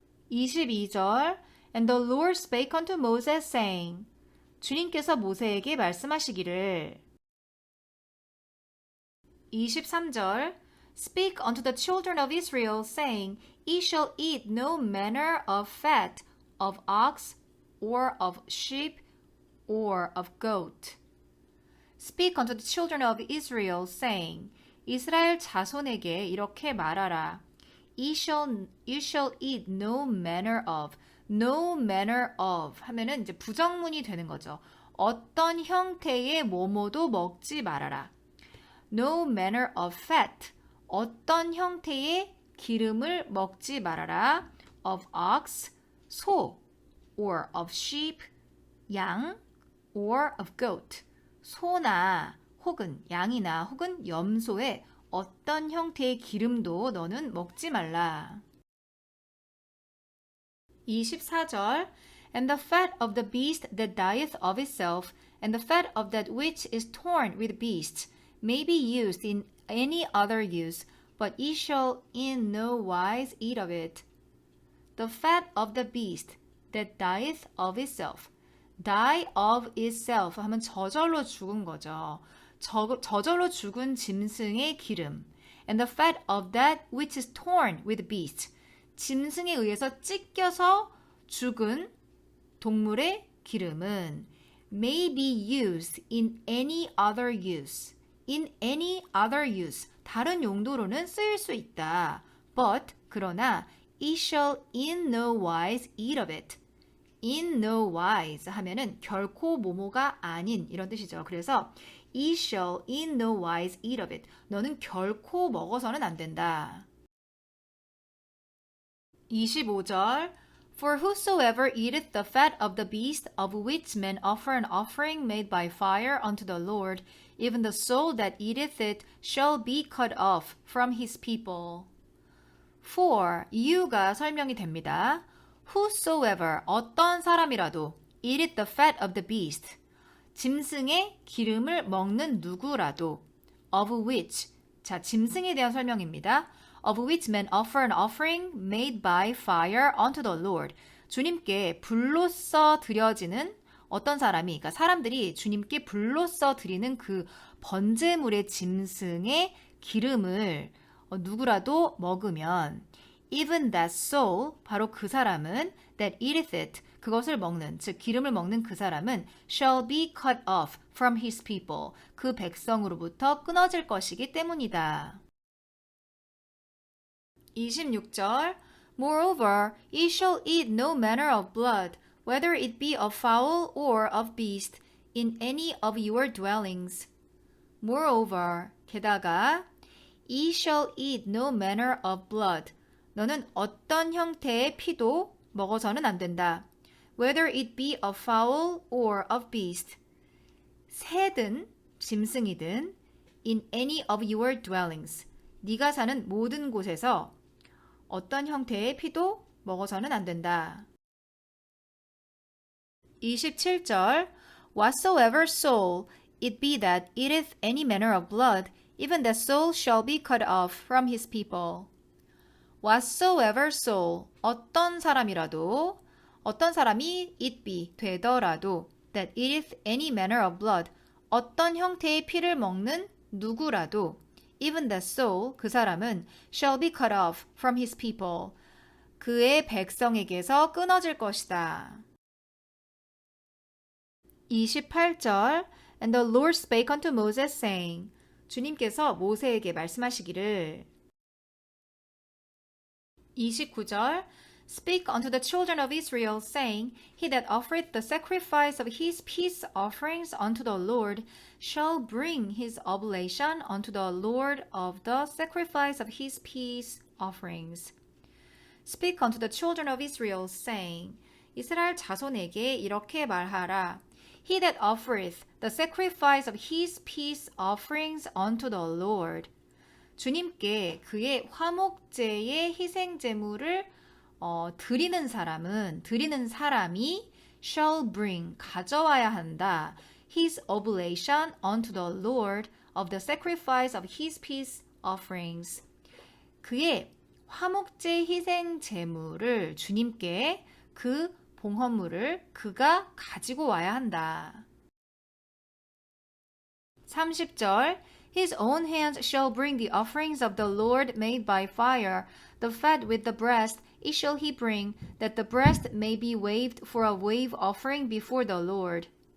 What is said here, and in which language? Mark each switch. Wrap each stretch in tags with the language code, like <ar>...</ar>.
<en>22절 And the Lord spake unto Moses, saying,</en> <ko>주님께서 모세에게 말씀하시기를</ko> <en>23절 Speak unto the children of Israel, saying, Ye shall eat no manner of fat of ox, or of sheep, or of goat. Speak unto the children of Israel, saying,</en> <ko>이스라엘 자손에게 이렇게 말하라.</ko> <en>You shall eat no manner of. No manner of</en> <ko>하면은 이제 부정문이 되는 거죠. 어떤 형태의 뭐뭐도 먹지 말아라.</ko> <en>No manner of fat.</en> <ko>어떤 형태의 기름을 먹지 말아라.</ko> <en>Of ox, 소. Or of sheep, 양. Or of goat.</en> <ko>소나 혹은 양이나 혹은 염소의 어떤 형태의 기름도 너는 먹지 말라.</ko> <en>24절 And the fat of the beast that dieth of itself, and the fat of that which is torn with beasts, may be used in any other use, but ye shall in no wise eat of it. The fat of the beast that dieth of itself. die of itself</en> <ko>하면 저절로 죽은 거죠. 저절로 죽은 짐승의 기름.</ko> <en>And the fat of that which is torn with beast.</en> <ko>짐승에 의해서 찢겨서 죽은 동물의 기름은</ko> <en>may be used in any other use. In any other use.</en> <ko>다른 용도로는 쓰일 수 있다.</ko> <en>But</en> <ko>그러나</ko> <en>it shall in no wise eat of it. In no wise</en> <ko>하면은 결코 뭐뭐가 아닌 이런 뜻이죠. 그래서</ko> <en>it shall in no wise eat of it.</en> <ko>너는 결코 먹어서는 안 된다.</ko> <en>25절 For whosoever eateth the fat of the beast of which men offer an offering made by fire unto the Lord, even the soul that eateth it shall be cut off from his people. For</en> <ko>이유가 설명이 됩니다.</ko> <en>Whosoever</en> <ko>어떤 사람이라도</ko> <en>eateth the fat of the beast</en> <ko>짐승의 기름을 먹는 누구라도</ko> <en>of which</en> <ko>자 짐승에 대한 설명입니다.</ko> <en>Of which men offer an offering made by fire unto the Lord.</en> <ko>주님께 불로써 드려지는 어떤 사람이, 그러니까 사람들이 주님께 불로써 드리는 그 번제물의 짐승의 기름을 누구라도 먹으면</ko> <en>even that soul,</en> <ko>바로 그 사람은</ko> <en>that eateth it,</en> <ko>그것을 먹는, 즉 기름을 먹는 그 사람은</ko> <en>shall be cut off from his people,</en> <ko>그 백성으로부터 끊어질 것이기 때문이다.</ko> <en>26절 Moreover, ye shall eat no manner of blood, whether it be of fowl or of beast, in any of your dwellings. Moreover,</en> <ko>게다가</ko> <en>ye shall eat no manner of blood.</en> <ko>너는 어떤 형태의 피도 먹어서는 안 된다.</ko> <en>Whether it be of fowl or of beast.</en> <ko>새든 짐승이든</ko> <en>in any of your dwellings.</en> <ko>네가 사는 모든 곳에서 어떤 형태의 피도 먹어서는 안 된다.</ko> <en>27절 Whatsoever soul it be that eateth any manner of blood, even that soul shall be cut off from his people. Whatsoever soul,</en> <ko>어떤 사람이라도, 어떤 사람이</ko> <en>it be,</en> <ko>되더라도,</ko> <en>that eateth any manner of blood,</en> <ko>어떤 형태의 피를 먹는 누구라도,</ko> <en>even that soul,</en> <ko>그 사람은</ko> <en>shall be cut off from his people.</en> <ko>그의 백성에게서 끊어질 것이다.</ko> <en>28절 And the Lord spake unto Moses, saying</en> <ko>주님께서 모세에게 말씀하시기를</ko> <en>29절 Speak unto the children of Israel, saying, He that offereth the sacrifice of his peace offerings unto the Lord shall bring his oblation unto the Lord of the sacrifice of his peace offerings. Speak unto the children of Israel, saying,</en> <ko>이스라엘 자손에게 이렇게 말하라.</ko> <en>He that offereth the sacrifice of his peace offerings unto the Lord.</en> <ko>주님께 그의 화목제의 희생제물을 드리는 사람이</ko> <en>shall bring,</en> <ko>가져와야 한다.</ko> <en>His oblation unto the Lord of the sacrifice of his peace offerings.</en> <ko>그의 화목제 희생 제물을 주님께 그 봉헌물을 그가 가지고 와야 한다.</ko> <en>30절 His own hands shall bring the offerings of the Lord made by fire, the fat with the breast, it shall he bring, that the breast may be waved for a wave offering before the Lord.</en>